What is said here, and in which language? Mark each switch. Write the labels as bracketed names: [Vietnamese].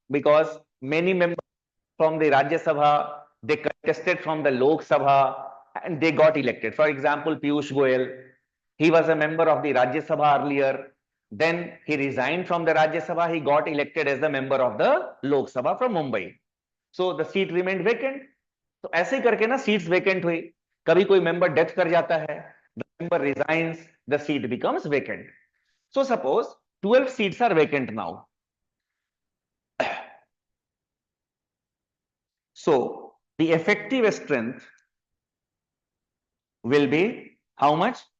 [English] Because many members from the Rajya Sabha, they contested from the Lok Sabha and they got elected. For example, Piyush Goyal, he was a member of the Rajya Sabha earlier. Then he resigned from the Rajya Sabha. He got elected as the member of the Lok Sabha from Mumbai. So the seat remained vacant. [Hindi] तो ऐसे ही करके ना seats vacant हुई. कभी कोई member death कर जाता है, [English] the member resigns, the seat becomes vacant. So suppose 12 seats are vacant now. So the effective strength will be How much?